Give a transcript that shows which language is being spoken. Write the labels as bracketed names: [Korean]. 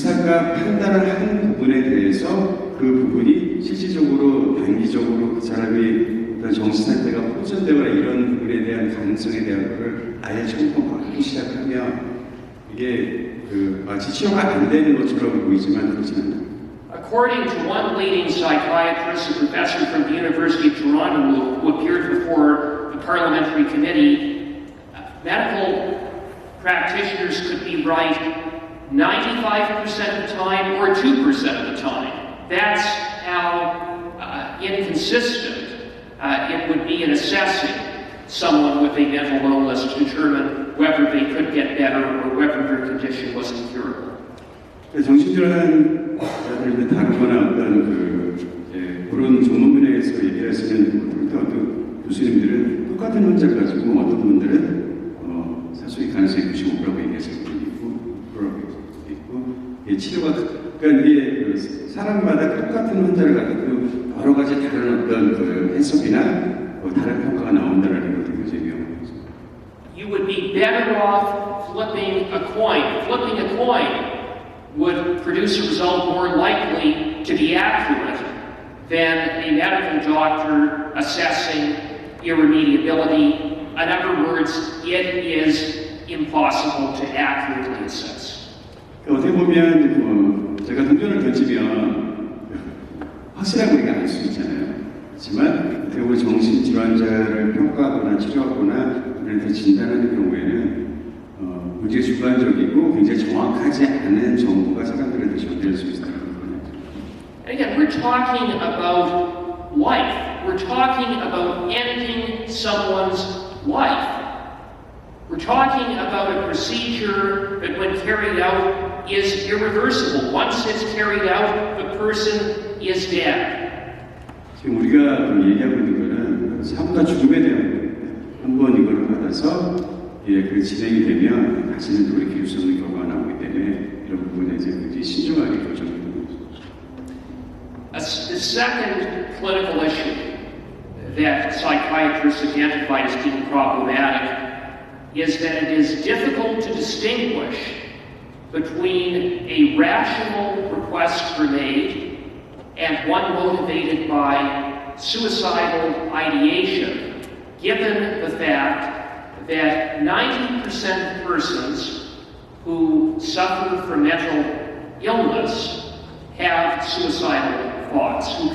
[Korean] 의사가 판단을 하는 부분에 대해서 그 부분이 실질적으로 단기적으로 그 사람이 어떤 정신 상태가 호전되거나 이런 부분에 대한 가능성에 대한 것을 아예 점검하기 시작하면 이게 마치 치료가 안 되는 것처럼 보이지만 그렇지 않아요. [English] According to one leading psychiatrist, a professor from the University of Toronto who appeared before the parliamentary committee, medical practitioners could be right 95% of the time or 2% of the time. That's how inconsistent it would be in assessing someone with a mental illness to determine whether they could get better or whether their condition was incurable. [Korean] 정신질환자들을 다루거나 어떤 그런 전문 분야에서 얘기하시는 어떤 교수님들은 똑같은 환자를 가지고 어떤 분들은 사소히 가능성이 95%라고 얘기하시는 분이 있고 9%도 있고 치료가 그러니까 이게 사람마다 똑같은 환자를 가지고 여러 가지 다른 어떤 해석이나 다른 평가가 나온다는 것도 굉장히 위험합니다. [English] You would be better off flipping a coin. Flipping a coin would produce a result more likely to be accurate than a medical doctor assessing irremediability. In other words, it is impossible to accurately assess. [Korean] 어떻게 보면 제가 동전을 던지면 확실하게 우리가 알 수 있잖아요. 하지만 어떻게 보면 정신질환자를 평가하거나 치료하거나 그런데 진단하는 경우에는 굉장히 주관적이고 굉장히 정확하지 않은 정보가 사람들한테 전달될 수 있다는 거예요. [English] Again, we're talking about life. We're talking about ending someone's life. We're talking about a procedure that when carried out is irreversible. Once it's carried out, the person is dead. [Korean] 지금 우리가 얘기하고 있는 거는 삶과 죽음에 대한 거예요. 한번 이걸 받아서 그 진행이 되면 다시는 돌이킬 수 없는 결과가 나오기 때문에 이런 부분에 이제 굉장히 신중하게 결정해야 됩니다. [English] The second clinical issue that psychiatrists identified as being problematic is that it is difficult to distinguish between a rational request grenade and one motivated by suicidal ideation, given the fact that 90% of persons who suffer from mental illness have suicidal thoughts.